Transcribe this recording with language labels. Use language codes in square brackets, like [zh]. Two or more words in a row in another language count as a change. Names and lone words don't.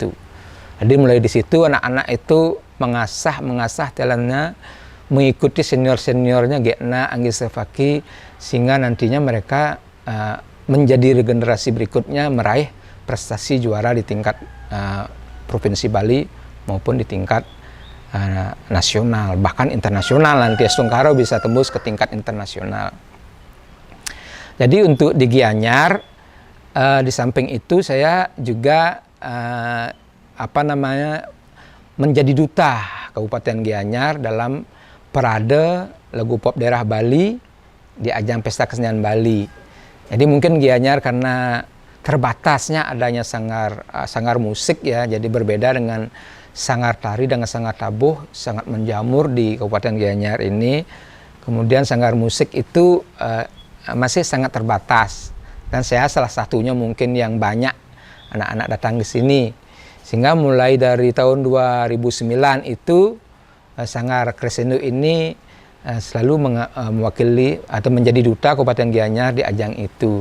[id] Jadi mulai di situ anak-anak itu mengasah talentnya, mengikuti senior-seniornya Gekna, Anggis Devaki, sehingga nantinya mereka menjadi generasi berikutnya meraih prestasi juara di tingkat Provinsi Bali maupun di tingkat nasional, bahkan internasional. Nanti Estungkaro bisa tembus ke tingkat internasional. Jadi untuk di Gianyar, di samping itu saya juga menjadi duta Kabupaten Gianyar dalam parade lagu pop daerah Bali di ajang Pesta Kesenian Bali. Jadi mungkin Gianyar karena terbatasnya adanya sanggar musik ya, jadi berbeda dengan sanggar tari dengan sanggar tabuh, sangat menjamur di Kabupaten Gianyar ini. Kemudian sanggar musik itu masih sangat terbatas, dan saya salah satunya mungkin yang banyak anak-anak datang ke sini, sehingga mulai dari tahun 2009 itu sanggar Crescendo ini selalu mewakili atau menjadi duta Kabupaten Gianyar di ajang itu.